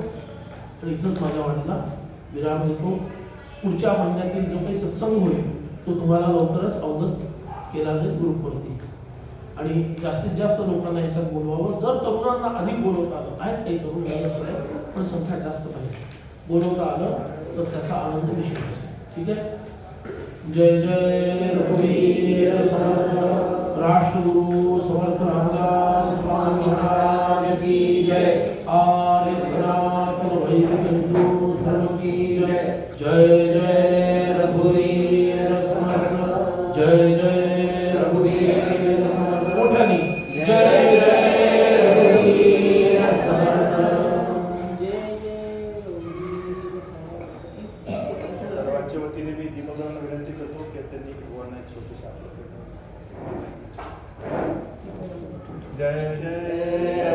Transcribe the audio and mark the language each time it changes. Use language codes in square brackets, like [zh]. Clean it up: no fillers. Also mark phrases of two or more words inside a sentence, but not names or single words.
[mr] तर इथंच माझ्या वाणीला विराम देतो. पुढच्या महिन्यातील जो काही सत्संग होईल तो तुम्हाला लवकरच अवगत केला जाईल ग्रुपवरती आणि जास्तीत जास्त लोकांना ह्याच्यात बोलवावं. जर तरुणांना अधिक बोलवता आलं, आहेत काही तरुण झालं सगळं, पण संख्या जास्त पाहिजे, बोलवता आलं तर त्याचा आनंद विशेष असेल. ठीक आहे. जय जय रघुवीर समर्थ राष्ट्रगुरु समर्थ रामदास स्वामी महाराज की जय. आर्य सनातन वैदिक हिंदू धर्म की जय. जय जय रघुवीर समर्थ. जय जय रघुवीर समर्थ. मोठ्याने जय जय रघुवीर समर्थ. सर्वांच्या वतीने मी दीपदान विनंती करतो की त्यांनी वर्णन छोटीशी जय जय